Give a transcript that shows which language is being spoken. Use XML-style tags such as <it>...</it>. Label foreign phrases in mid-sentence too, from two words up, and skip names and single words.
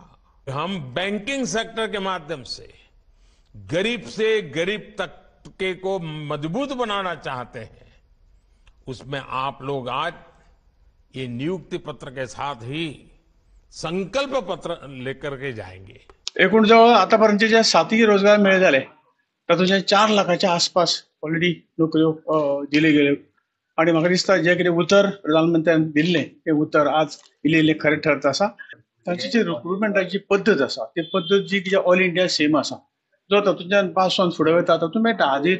<hi>हम बैंकिंग सेक्टर के माध्यम से गरीब से गरीब तबके को मजबूत बनाना चाहते हैं। उसमें आप लोग आज ये नियुक्ति पत्र के साथ ही संकल्प पत्र लेकर के जाएंगे।</hi> <kok>एकूण जवळ आतापर्यंत जे 7 रोजगार मेळे झाले तातूंतले 4 लाखाच्या आसपास ऑलरेडी नोकऱ्यो दिले गेले आणि म्हाका दिसता जे कितें उतर प्रधानमंत्र्यान दिल्लें ते उतर आज इल्लें खरें ठरत आसा। तांची जी रिक्रुटमेंटाची पद्दत आसा ती पद्दत जी</kok> <en>all India</en> <kok>सेम आसा, जो तातूंतल्यान</kok> <en>pass on</en> <kok>फुडें वता तातूंत मेळटा।</kok>